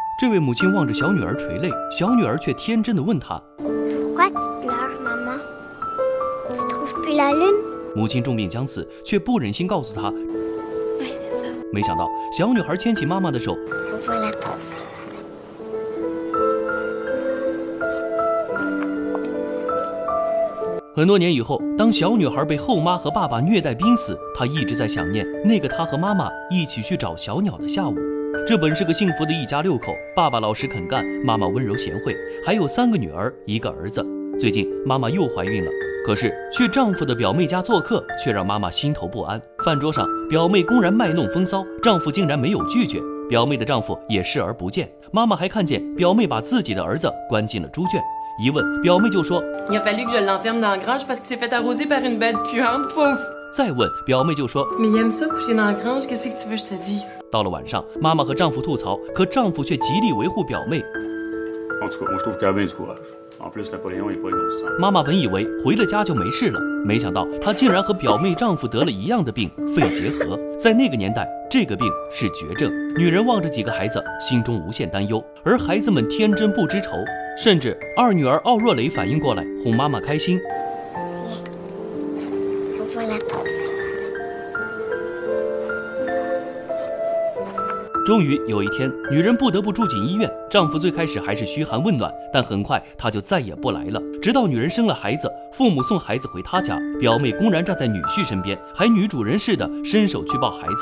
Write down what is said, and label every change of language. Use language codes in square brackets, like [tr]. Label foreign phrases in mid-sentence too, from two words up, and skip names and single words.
[zh] 这位母亲望着小女儿垂泪，小女儿却天真地问她： [fr] Pourquoi tu pleures, maman? Tu trouves plus la lune? [zh] 母亲重病将死，却不忍心告诉她。 [fr] Oui, c'est ça. [zh] 没想到，小女孩牵起妈妈的手， [fr] On va la trouver. [zh] 很多年以后，当小女孩被后妈和爸爸虐待濒死，她一直在想念那个她和妈妈一起去找小鸟的下午。这本是个幸福的一家6口，爸爸老实肯干，妈妈温柔贤惠，还有3个女儿，1个儿子。最近妈妈又怀孕了，可是去丈夫的表妹家做客，却让妈妈心头不安。饭桌上，表妹公然卖弄风骚，丈夫竟然没有拒绝，表妹的丈夫也视而不见。妈妈还看见表妹把自己的儿子关进了猪圈。一问，表妹就说 [fr] Il a fallu que je l'enferme dans la grange parce qu'il s'est fait arroser par une bête puante, pauvre. [zh] 再问，表妹就说 [fr] Mais il aime ça coucher dans la grange, qu'est-ce que tu veux que je te dise? [zh] 到了晚上，妈妈和丈夫吐槽，可丈夫却极力维护表妹。 [fr] En tout cas, moi je trouve qu'elle a bien du courage. En plus, Napoléon il est pas innocent. [zh] 妈妈本以为回了家就没事了，没想到她竟然和表妹丈夫得了一样的病——肺结核。在那个年代，这个病是绝症。女人望着几个孩子，心中无限担忧，而孩子们天真不知愁。甚至2女儿奥若蕾反应过来，哄妈妈开心。 On va la trouver. 终于有一天，女人不得不住进医院。丈夫最开始还是嘘寒问暖，但很快他就再也不来了。直到女人生了孩子，父母送孩子回她家，表妹公然站在女婿身边，还女主人似的伸手去抱孩子。